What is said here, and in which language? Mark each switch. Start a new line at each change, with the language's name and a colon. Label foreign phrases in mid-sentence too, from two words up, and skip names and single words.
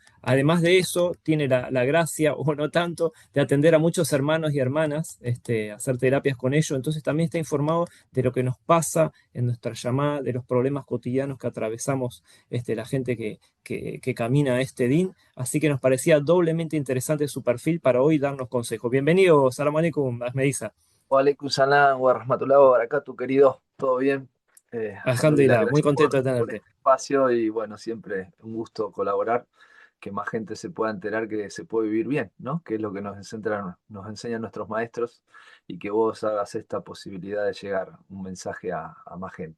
Spanish: Además de eso, tiene la gracia, o no tanto, de atender a muchos hermanos y hermanas, hacer terapias con ellos, entonces también está informado de lo que nos pasa en nuestra llamada, de los problemas cotidianos que atravesamos la gente que camina a este DIN. Así que nos parecía doblemente interesante su perfil para hoy darnos consejos. Bienvenido,
Arabic: سلام عليكم, Ahmedisa. وعليكم السلام ورحمة الله وبركاته,
Spanish: querido. ¿Todo bien? Alhamdulillah, Alhamdulillah, muy gracias contento de por tenerte. este espacio y bueno, siempre un gusto colaborar, que más gente se pueda enterar que se puede vivir bien, ¿no? Que es lo que nos enseñan nuestros maestros y que vos hagas esta posibilidad de llegar un mensaje a más gente.